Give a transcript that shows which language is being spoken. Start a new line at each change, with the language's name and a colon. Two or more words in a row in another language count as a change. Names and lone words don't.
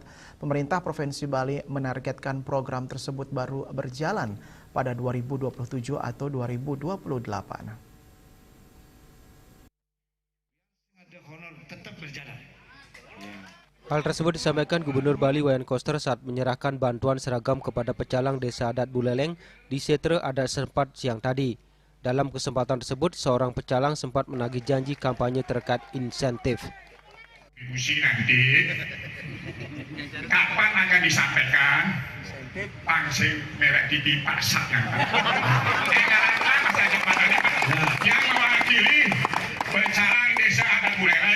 Indonesian: Pemerintah Provinsi Bali menargetkan program tersebut baru berjalan pada 2027 atau 2028. Hal tersebut disampaikan Gubernur Bali Wayan Koster saat menyerahkan bantuan seragam kepada pecalang Desa Adat Buleleng di Setre Adat Setempat siang tadi. Dalam kesempatan tersebut, seorang pecalang sempat menagih janji kampanye terkait insentif. Nanti, kapan akan disampaikan langsung merek di pasar yang mewakili pecalang Desa Adat Buleleng.